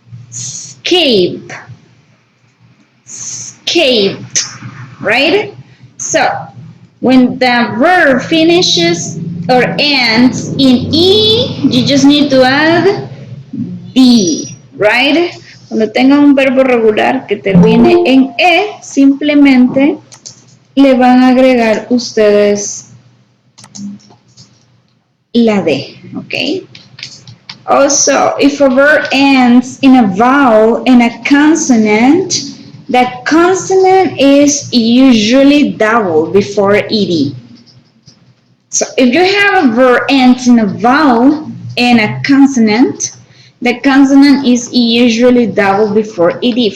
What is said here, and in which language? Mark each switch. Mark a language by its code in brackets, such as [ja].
[en] Escape, escaped, right? So when the verb finishes or ends in E, you just need to add D, right? [es] Cuando tenga un verbo regular que termine en E, simplemente le van a agregar ustedes la D, ¿ok? [en] Also, if a verb ends in a vowel and a consonant, that consonant is usually double before ed. So if you have a verb ends in a vowel and a consonant, the consonant is usually double before ed.